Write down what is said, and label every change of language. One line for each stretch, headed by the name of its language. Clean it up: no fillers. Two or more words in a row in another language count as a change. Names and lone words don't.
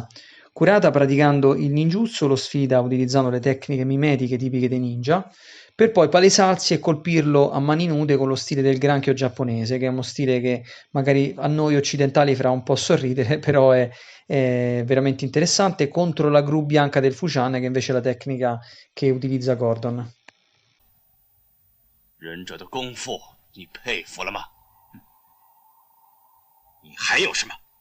Italian: Kurata, praticando il ninjutsu, lo sfida utilizzando le tecniche mimetiche tipiche dei ninja, per poi palesarsi e colpirlo a mani nude con lo stile del granchio giapponese, che è uno stile che magari a noi occidentali farà un po' sorridere, però è veramente interessante, contro la gru bianca del Fuchan, che invece è la tecnica che utilizza Gordon.
Chinese: 忍者的功夫你佩服了吗？你还有什么？